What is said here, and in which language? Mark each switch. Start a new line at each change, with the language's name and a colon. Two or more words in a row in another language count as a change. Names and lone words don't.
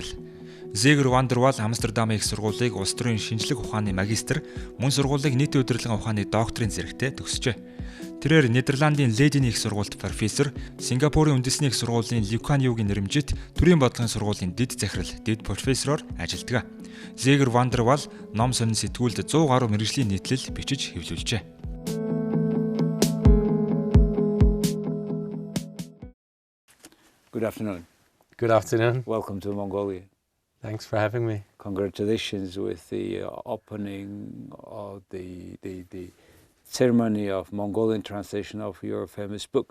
Mongolian: Zeger Амстердамын их сургуулийг улс төрийн шинжлэх ухааны магистр, мөн сургуулийг нийтийн удирдлагын ухааны докторийн зэрэгтэй төгсжээ. Тэрээр Нидерландын Лейдений их сургуульд профессор, Сингапурын үндэсний их сургуулийн Юугийн нэрмжит төрийн бодлогын сургуулийн дэд захирал, дэд профессороор ажилладаг. Zeger ном сонин сэтгүүлд 100 гаруй мэргэжлийн нийтлэл бичиж хэвлүүлжээ.
English: Good afternoon. Good afternoon. Welcome to Mongolia. Thanks for having me. Congratulations with the opening of the ceremony of Mongolian translation of your famous book.